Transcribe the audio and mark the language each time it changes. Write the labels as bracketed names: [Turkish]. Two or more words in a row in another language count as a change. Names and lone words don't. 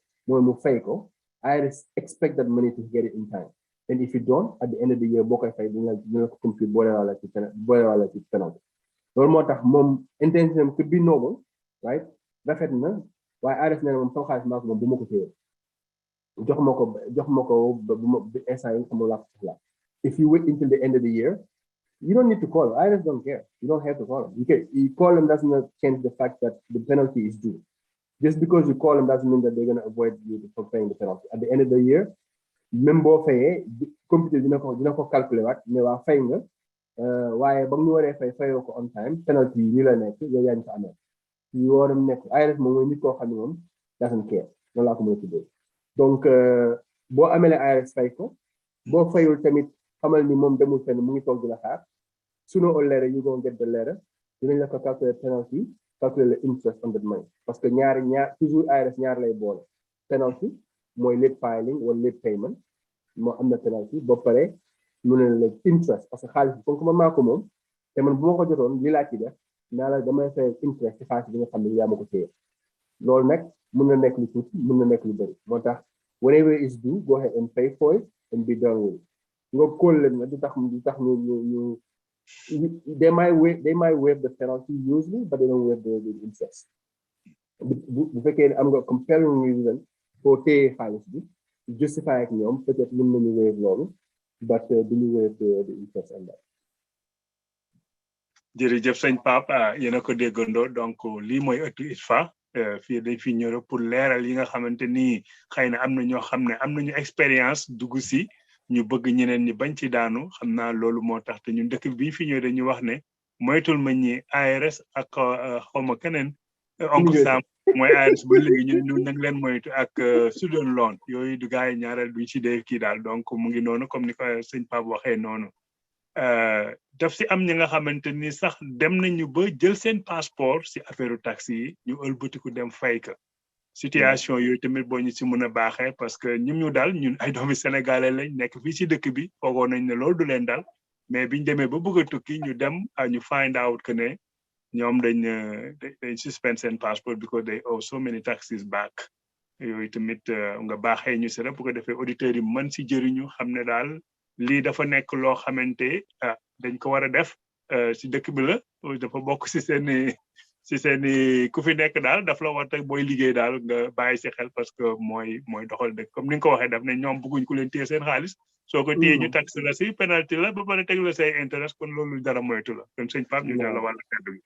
[Wolof] mooy mu fay ko IRS [English] expect that money to get it in time and if you don't at the end of the year [Wolof] boo koy fay dina la ko compute boole wala ci penalty loolu moo tax moom [English] intention could be noble right [Wolof] rafet na waaye IRS nee na moom sama xaalis maa ko moom bu ma ko téye jox ma ko bu ma instant yi xamul laa ko soxla [English] if you wait until the end of the year you don't need to call them. IRS don't care. You don't have to call them. You call them does not change the fact that the penalty is due. Just because you call them doesn't mean that they're going to avoid you from paying the penalty. At the end of the year, [Wolof] même boo fayee computer dina ko calculer waat ne waa fay nga waaye ba mu waree fayoo ko [English] on time [Wolof] penalty yi la nekk yow yaa ñu ko amee yi waram nekk IRS moom mooy nit koo xam ne moom [English] doesn't care [Wolof] noonu laa ko mën a tuddee donc boo amee IRS fay ko boo fayul tamit xamal ni moom demul fenn mu ngi toog di la xaar [English] sooner or later you gonna get the letter [Wolof] dinañ la ko calculer penalty calculer [English] the interest on that money [French] parce que [Wolof] ñaar toujours IRS ñaar lay boole penalty mooy [English] late filing [Wolof] wala [English] late payment [Wolof] moo am na penalty ba pare mu ne la interest [French] parce que [Wolof] xaalis bi [French] comme que [Wolof] man maa ko moom te man bu ma ko jotoon li laa ci def naa la damay fay interest ci xaalis bi nga xam ne yaa ma ko téye loolu nag mun na nekk lu tuuti mun na nekk lu bëri moo tax [English] whenever it's due go ahead and pay for it and be done with it [Wolof] nga kóol leen nga du tax ñu [English] they might waive the penalty usually but they don't waive the interest [Wolof] bu fekkee am nga [English] compelling reason for [Wolof] téye xaalis bi justify ak ñoom peut-être mën nañu waive loolu but duñu [English] waive the interest and that. [Wolof] jërëjëf sëñ Pape yéen a ko déggandoo donc lii mooy ëttu Itfa fii dañ fi ñëw pour leeral yi nga xamante ni xëy na am na ñoo xam ne am nañu expérience dugg si ñu bëgg ñeneen ñi bañ ci daanu xam naa loolu moo tax te ñun dëkk bi ñu fi ñëw dañu wax ne moytul ma ñi ARS ak xawma keneen oncle Sam mooy ARS ba léegi ñu nag leen moytu ak [English] student loan [Wolof] yooyu du gars yi ñaareel duñ ci dee kii daal donc mu ngi noonu comme ni ko sëñ Pape waxee noonu daf si am ñi nga xamante ni sax dem nañu ba jël seen passeport si affaire taxi yi ñu ëlbatiku dem fay ka situation yooyu tamit boo ñu si mën a baaxee parce que ñu daal ñun ay doomi sénégalais lañ nekk fii si dëkk bi foogoon nañ ne loolu du leen dal mais biñ demee ba bëgg a tukki ñu dem ñu [English] find out [Wolof] que ne ñoom dañ suspend seen passport [English] because they owe so many taxes back [Wolof] yooyu tamit nga baaxee ñu si rek bu ko defee auditeurs yi mën si jëriñu xam ne daal lii dafa nekk loo xamante dañ ko war a def si dëkk bi la dafa bokk si seeni ku fi nekk daal daf la war booy liggéey daal nga bàyyi si xel [French] parce que [Wolof] mooy doxal dëkk comme ni nga ko waxee daf ne ñoom bëgguñ ku leen téye seen xaalis soo ko téye ñu taxe la si penalty la ba pare teg la say intérêt kon loolu dara moytu la kon sëñ Pape ñu la wàllu kàddu gi